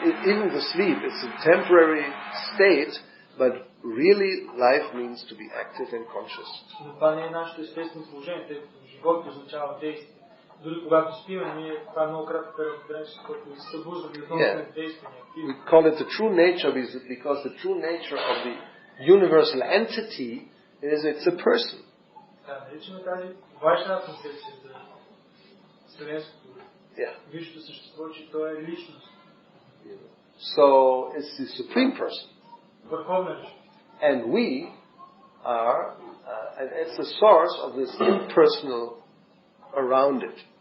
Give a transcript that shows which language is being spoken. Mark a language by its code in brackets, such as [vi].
[en] Even the sleep, it's a temporary state, but really life means to be active and conscious. [bg] Това не е нашето естествено положение, тъй като живот означава действие. Дори когато спиме, ние това много кратък период от време, защото се събуждаме и отново сме действени. [en] We call it the true nature because the true nature of the universal entity is it's a person. [bg] Наричаме тази важна концепция за вселенското висшето същество, че то е личност. [en] So it's the supreme person. [bg] Върховна личност. [en] And we are, and it's the source of this impersonal around it.